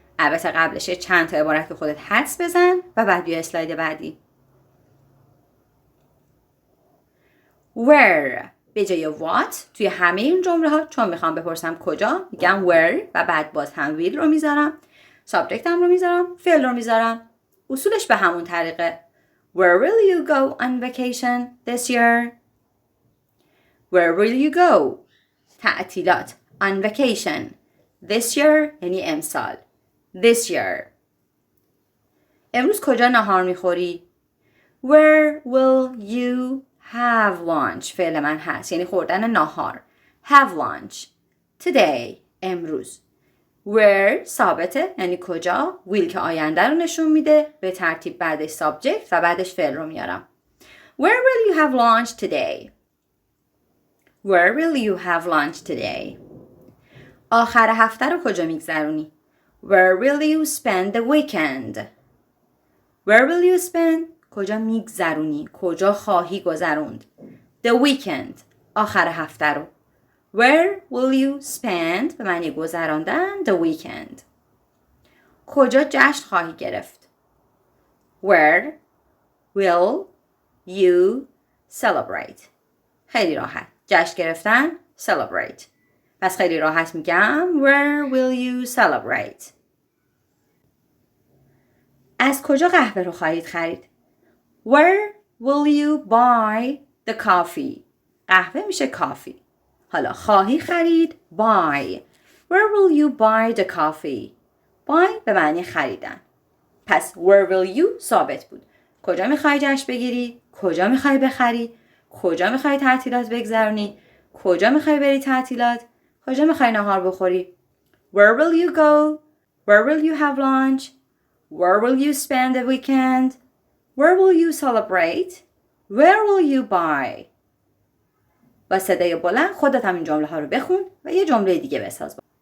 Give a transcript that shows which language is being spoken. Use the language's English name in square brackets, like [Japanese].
[Persian] البته قبلش چند تا عبارت که خودت حدس بزن و بعد بیا اسلاید بعدی. Where به جای what توی همه این جمله ها چون میخوام بپرسم کجا میگم where و بعد باز هم will رو میذارم، سابجکتم رو میذارم، فعل رو میذارم. اصولش به همون طریقه. [English] Where will you go on vacation this year? Where will you go? تعطیلات. On vacation. This year [Persian] یعنی امسال. [English] This year. [Persian] امروز کجا نهار میخوری؟ [English] Where will you have lunch؟ [Persian] فعل من هست یعنی خوردن نهار. [English] Have lunch. Today. امروز. [Persian] Where ثابته یعنی کجا. Will که آینده رو نشون میده. به ترتیب بعدش subject و بعدش فعل رو میارم. [English] Where will you have lunch today? Where will you have lunch today? [Persian] آخر هفته رو کجا میگذرونی؟ [English] Where will you spend the weekend? Where will you spend؟ [Persian] کجا میگذرونی؟ کجا خواهی گذروند؟ [English] The weekend. [Persian] آخر هفته رو. [English] Where will you spend؟ [Persian] به معنی گذراندن [English] the weekend. [Persian] کجا جشن خواهی گرفت؟ [English] Where will you celebrate؟ [Persian] خیلی راحت. جشن گرفتن celebrate. پس خیلی راحت میگم [English] Where will you celebrate؟ [Persian] از کجا قهوه رو خواهید خرید؟ [English] Where will you buy the coffee؟ [Persian] قهوه میشه کافی. حالا خواهی خرید buy. [English] Where will you buy the coffee؟ buy [Persian] به معنی خریدن. پس [English] where will you [Persian] ثابت بود. کجا میخوای جشن بگیری؟ کجا میخوای بخری؟ کجا میخوای تعطیلات بگذرونی؟ کجا میخوای بری تعطیلات؟ کجا میخوای نهار بخوری؟ [English] Where will you go? Where will you have lunch? Where will you spend the weekend? Where will you celebrate? Where will you buy? [Persian] با صدای بلند خودت هم این جمله ها رو بخون و یه جمله دیگه بساز.